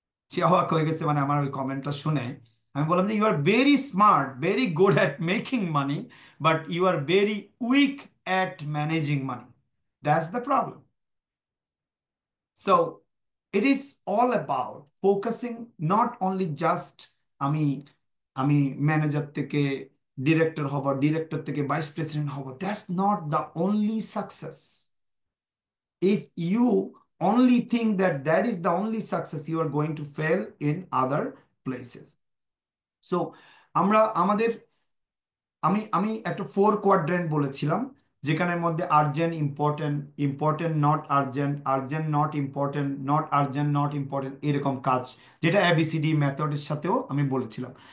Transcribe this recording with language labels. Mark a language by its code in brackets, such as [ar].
[bn] সে অবাক হয়ে গেছে মানে আমার ওই কমেন্টটা শুনে। আমি বললাম যে [en] You are very smart, very good at making money, but you are very weak at managing money. That's the problem. So it is all about focusing, not only just [bn] আমি আমি ম্যানেজার থেকে ডিরেক্টর হব, director থেকে vice president হব, [en] That's not the only success. If you only think that that is the only success, you are going to fail in other places. [bn] So আমরা আমাদের, আমি আমি একটা 4 কোয়াড্রেন্ট বলেছিলাম, যেখানের মধ্যে urgent, important, important not urgent, urgent not important, not urgent not important, এরকম কাজ, যেটা এবিসিডি মেথডের সাথেও আমি বলেছিলাম।